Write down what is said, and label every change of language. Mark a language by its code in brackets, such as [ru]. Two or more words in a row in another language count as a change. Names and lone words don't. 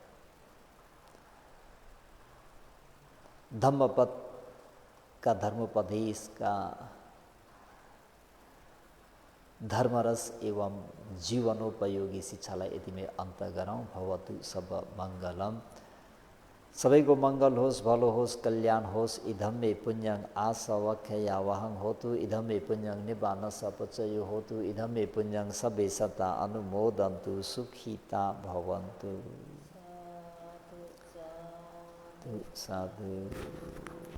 [ne] धम्मपदका धर्मोपदेशका धर्मरस एवं जीवनोपयोगी शिक्षालाई यति नै अन्त गरौँ। [pi] भवतु सब मङ्गलम। [ne] सबैको मङ्गल होस्, भलो होस्, कल्याण होस्। [pi] इदं मे पुण्यं आसवख्या वहं होतु, इदं मे पुण्यं निब्बान सपचयो होतु, इदं मे पुण्यं सबे सता अनुमोदन्तु, सुखिता भवन्तु। साधु।